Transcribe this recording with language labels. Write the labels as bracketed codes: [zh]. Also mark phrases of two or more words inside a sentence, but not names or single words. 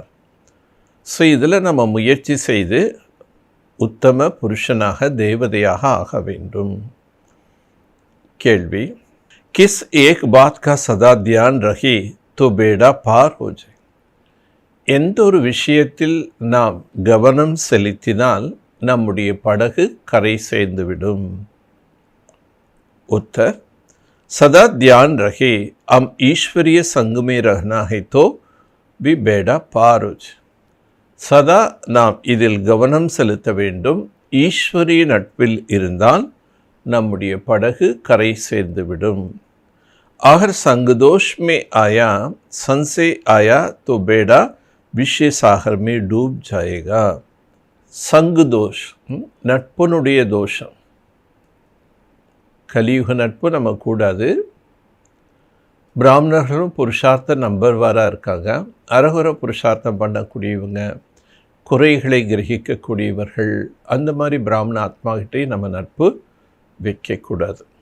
[ta] ஸோ இதில் நம்ம முயற்சி செய்து உத்தம புருஷனாக தேவதையாக ஆக வேண்டும். [hi] கேள்வி, किस एक बात का सदा ध्यान रहे तो बेड़ा पार हो जाए. [ta] எந்த ஒரு விஷயத்தில் நாம் கவனம் செலுத்தினால் நம்முடைய படகு கரை சேர்ந்துவிடும். [hi] उत्तर, सदा ध्यान रहे हम ईश्वरीय संग में रहना है तो भी बेड़ा पार हो जाए. [ta] சதா நாம் இதில் கவனம் செலுத்த வேண்டும். ஈஸ்வரிய நட்பில் இருந்தால் நம்முடைய படகு கரை சேர்ந்துவிடும். [hi] अगर संगदोष में आया संशय आया तो बेड़ा विषय सागर में डूब जाएगा. [ta] சங்குதோஷ், நட்பனுடைய தோஷம். கலியுக நட்பு நம்ம கூடாது. பிராமணர்களும் புருஷார்த்த நம்பர்வாராக இருக்காங்க. அரகுர புருஷார்த்தம் பண்ணக்கூடியவங்க, குறைகளை கிரகிக்கக்கூடியவர்கள், அந்த மாதிரி பிராமண ஆத்மாகிட்டே நம்ம நட்பு வைக்கக்கூடாது.